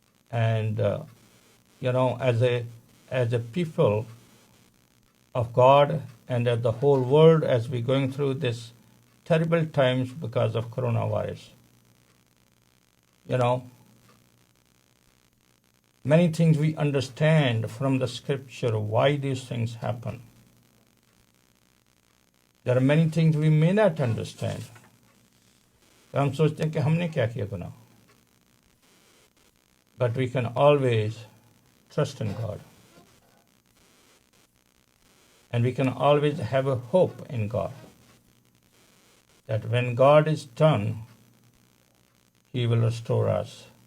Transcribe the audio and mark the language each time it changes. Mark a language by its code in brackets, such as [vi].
[en] And, you know, as a people of God and as the whole world as we're going through this terrible times because of coronavirus, you know, many things we understand from the scripture why these things happen. There are many things we may not understand. [hi] हम सोचते हैं कि हमने क्या किया गुनाह. [en] But we can always trust in God. And we can always have a hope in God. That when God is done, He will restore us.